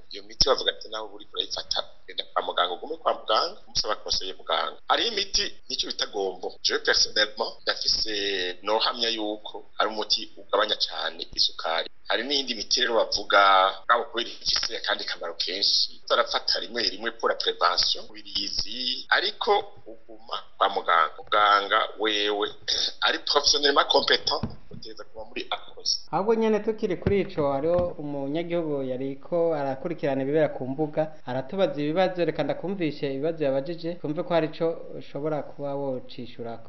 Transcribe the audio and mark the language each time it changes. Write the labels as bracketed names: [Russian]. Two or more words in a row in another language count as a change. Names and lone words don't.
[Rundi] Iyo miti bavuga ati naho buri kurayifata genda kwa muganga, ugume kwa muganga umusaba konseye muganga. Hari imiti nicyo bita agahombo. [French] Je personnellement [Rundi] ndafise nohamya yuko ari umuti ugabanya cyane isukari. Hari n'indi miti rero bavuga ngabo kubera ifise kandi kamaro kenshi turafata rimwe rimwe [French] pour la prévention [Rundi] birizi, ariko uguma kwa muganga wewe ari [French] professionnellement compétent [Rundi] uteza kuba muri akoze. ahubwo nyene tukiri kuri ico hariho umunyagihugu yariko arakurikirana ibibera ku mbuga aratubaza ibibazo, reka ndakumvishe ibibazo yabajije kumve ko hari ico ushobora kuba wocishurako.